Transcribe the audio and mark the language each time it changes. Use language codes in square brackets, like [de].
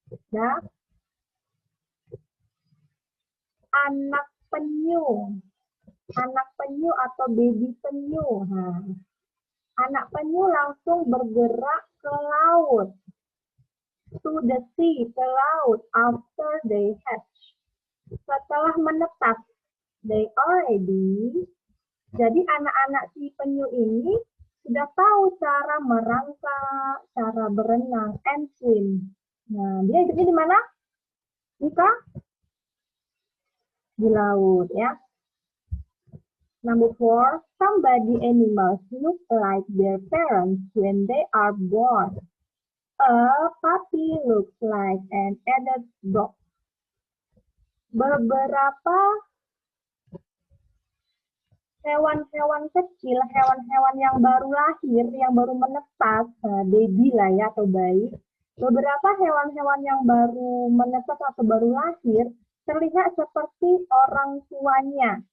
[id] Nah, anak penyu atau baby penyu. Nah, anak penyu langsung bergerak ke laut. [en] To the sea, ke laut, after they hatch. [id] Setelah menetas, they already. Jadi anak-anak si penyu ini sudah tahu cara merangkak, cara berenang, and swim. Nah, dia hidupnya di mana? Di laut ya. [en] Number 4, some baby animals look like their parents when they are born. A puppy looks like an adult dog. [id] Beberapa hewan-hewan kecil, hewan-hewan yang baru lahir, yang baru menetas, baby lah ya atau bayi. Beberapa hewan-hewan yang baru menetas atau baru lahir terlihat seperti orang tuanya.